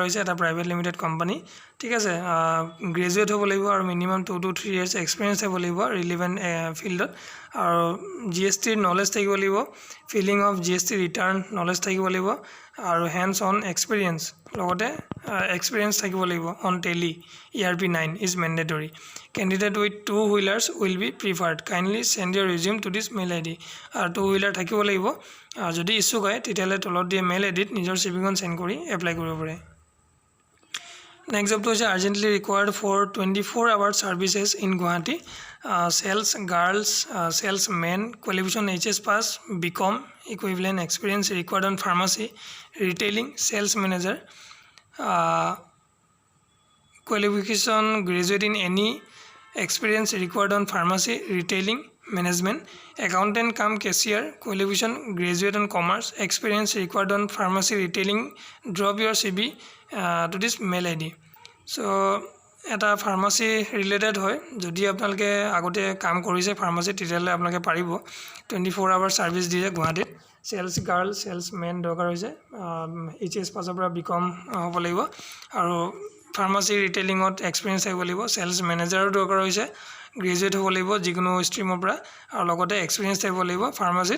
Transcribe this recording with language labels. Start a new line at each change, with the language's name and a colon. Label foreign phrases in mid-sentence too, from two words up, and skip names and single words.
Assamese: হৈছে এটা
English: private limited company
Assamese: ঠিক আছে গ্ৰেজুৱেট হ'ব লাগিব আৰু
English: minimum 2 to 3 years experience
Assamese: হ'ব লাগিব ৰিলেভেন্ট ফিল্ডত আৰু
English: GST knowledge
Assamese: থাকিব লাগিব ফিলিং
English: of GST return knowledge
Assamese: থাকিব লাগিব আৰু
English: hands on experience
Assamese: লগতে এক্সপেৰিয়েন্স থাকিব লাগিব
English: on Tally ERP9 is mandatory candidate with 2 wheelers will be preferred kindly send your resume to this mail id
Assamese: আৰু 2 wheeler থাকিব লাগিব যদি ইচ্ছুক হয় তেতিয়ালে তলত দিয়া মেইল আইডিত নিজৰ চিভিখন সেন্ড কৰি এপ্লাই কৰিব পাৰে নেক্সট জবটো হৈছে
English: urgently required for 24 hour services in Guwahati sales girls sales men qualification HS pass BCom equivalent experience required on pharmacy retailing sales manager qualification graduate in any experience required on pharmacy retailing management accountant cum cashier qualification graduate on commerce experience required on pharmacy retailing drop your CV to this mail ID so
Assamese: এটা ফাৰ্মাসী ৰিলেটেড হয় যদি আপোনালোকে আগতে কাম কৰিছে ফাৰ্মাসী তেতিয়ালে আপোনালোকে পাৰিব 24 আৱাৰ সাৰ্ভিস দিয়ে গুৱাহাটীত
English: sales girl sales men
Assamese: দৰকাৰ হৈছে HS পাছৰ পৰা BCom হ'ব লাগিব আৰু ফাৰ্মাসী ৰিটেইলিংত এক্সপেৰিয়েন্স থাকিব লাগিব সেলস মেনেজাৰৰ দৰকাৰ হৈছে গ্ৰেজুৱেট হ'ব লাগিব যিকোনো ষ্ট্ৰীমৰ পৰা আৰু লগতে এক্সপেৰিয়েন্স থাকিব লাগিব ফাৰ্মাসীত